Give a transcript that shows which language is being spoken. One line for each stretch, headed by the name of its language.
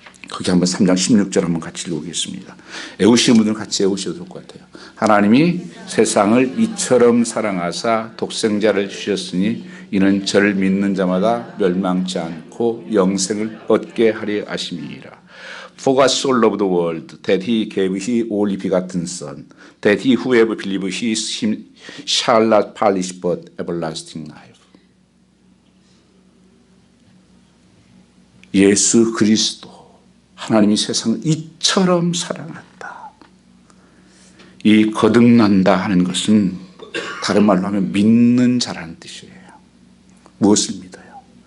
Korean: 거기 한번 3장 16절 한번 같이 읽어보겠습니다. 애우시는 분들은 같이 애우셔도 좋을 것 같아요. 하나님이 세상을 이처럼 사랑하사 독생자를 주셨으니 이는 저를 믿는 자마다 멸망치 않고 영생을 얻게 하려 하심이니라.
English: For God so loved the world that he gave his only begotten Son, that he whoever believes him shall not perish but everlasting life.
Korean: 예수 그리스도, 하나님이 세상을 이처럼 사랑한다. 이 거듭난다 하는 것은 다른 말로 하면 믿는 자라는 뜻이에요. 무엇을 믿어요?